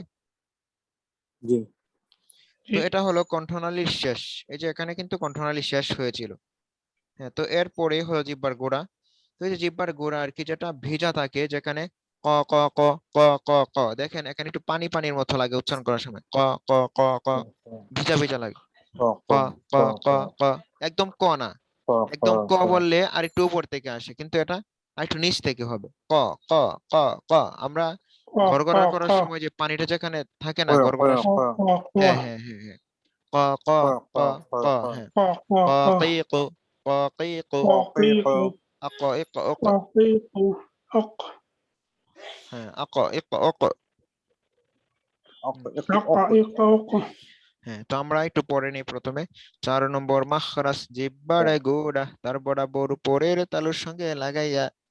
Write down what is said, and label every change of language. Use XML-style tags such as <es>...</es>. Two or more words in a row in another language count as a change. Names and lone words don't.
<bn>জি। তো এটা হলো কণ্ঠনালীর শেষ। এই যে এখানে কিন্তু কণ্ঠনালী শেষ হয়েছিল। হ্যাঁ, তো এরপরে হলো জিহ্বার গোড়া। তো এই যে জিহ্বার গোড়া আর কি, যেটা ভেজা থাকে, যেখানে ক ক ক ক ক ক, দেখেন এখানে একটু পানি পানির মতো লাগে উচ্চারণ করার সময়, ক ক ক ক, ভিজা ভিজা লাগে। ক ক ক ক ক ক ক, একদম ক না, ক ক একদম ক ক বললে আর একটু উপর থেকে আসে, কিন্তু এটা আরেকটু নিচ থেকে হবে, ক ক ক ক। আমরা ক খ গড়গড়া খ করার সময় যে পানিটা যেখানে থাকে ক না ক গড়গড়ার, খ খ খ হ্যাঁ হ্যাঁ হ্যাঁ হ্যাঁ, ক ক ক ক ক ক ক, ক হ্যাঁ, খ খ ক খ কি কু, ক কি কু, ক কি ক কু আক ইক উক, ক কি কু অক হ্যাঁ, আক ইক উক। অক এক আক অক। ইক অক। হ্যাঁ, তো আমরা একটু পড়ে নিই প্রথমে। 4 নম্বর মাখরাজ জিহ্বার গোড়া, তার বরাবর উপরের তালুর সঙ্গে লাগাইয়া।</bn>